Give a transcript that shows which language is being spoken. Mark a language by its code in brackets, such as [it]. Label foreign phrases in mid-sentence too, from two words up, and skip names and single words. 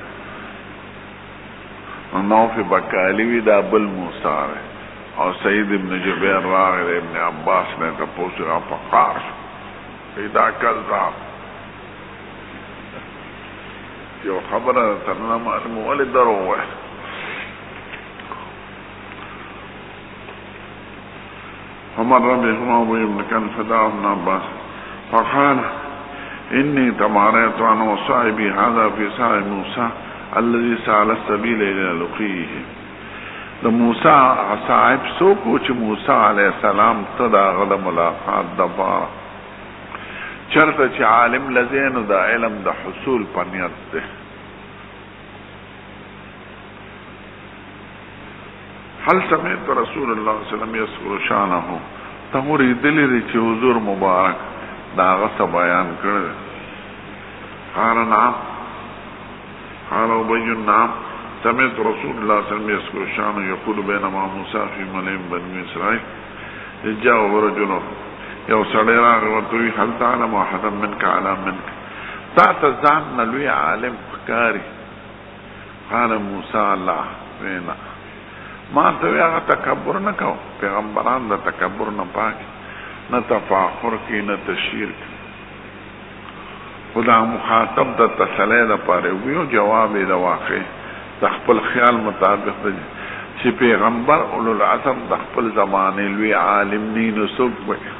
[ps] نوف بکالي وي دا بل موسی دی او سعید ابن جبیر راغی د ابن عباس نه تپوس هغه په قار شو دا کذاب یو خبره ترنه معلومه ولې درو وایي. [ar] فمر بهما ابي بن كعب فدعا ابن عباس فقال اني تماريت انا وصاحبي هذا في صاع موسى الذي سال السبيل الى لقيه. [ps] د موسی صاحب څوک چې موسی علیه السلام ته د هغه د ملاقات دپاره چرته چې عالم لذینو د علم د حصول په نیت دی. [ar] هل سمعت رسول الله صلی الله علیه وسلم یذکر شانه [ps] ته اورېدلی دی چې حضور مبارک د هغه څه بیان کړی دی؟ [ar] قال نعم قال ابي نعم سمعت رسول الله صلى الله عليه وسلم يذكر شانه يقول بينما موسى في ملئ بني اسرائيل جاءه رجل [ps] یو سړی راغی ورته وی [ar] هل تعلم احدا منك على منك [ps] تا ته ځان نه لوی عالم ښکاري؟ قال موسی الله وینا ما ته وی هغه تکبر نه کو پیغمبران د تکبر نه پاک نه تفاخر کی نه تشهیر کی خدا مخاطب د تسلی دپاره ویو جواب یې د واقع د خپل خیال مطابق دی چې پیغمبر اولو العزم د خپل زمانې لوی عالم نی نو څوک وي